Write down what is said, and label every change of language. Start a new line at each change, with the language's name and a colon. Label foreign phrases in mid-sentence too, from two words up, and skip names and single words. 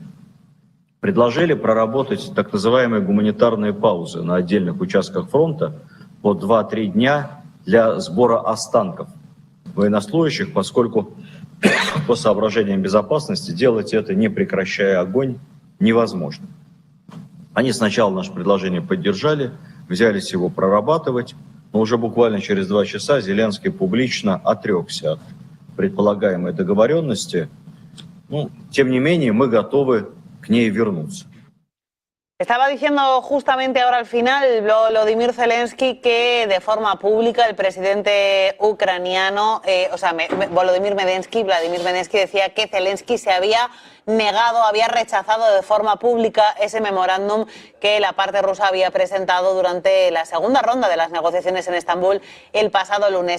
Russian: Предложили проработать так называемые гуманитарные паузы на отдельных участках фронта по 2-3 дня для сбора останков военнослужащих, поскольку по соображениям безопасности делать это, не прекращая огонь, невозможно. Они сначала наше предложение поддержали, взялись его прорабатывать, но уже буквально через 2 часа Зеленский публично отрекся от предполагаемой договоренности. Тем не менее, мы готовы к ней вернуться.
Spanish: Estaba diciendo justamente ahora al final Volodymyr Zelensky que de forma pública el presidente ucraniano, Volodymyr Medinsky, Vladimir Medinsky decía que Zelensky se había negado, había rechazado de forma pública ese memorándum que la parte rusa había presentado durante la segunda ronda de las negociaciones en Estambul el pasado lunes.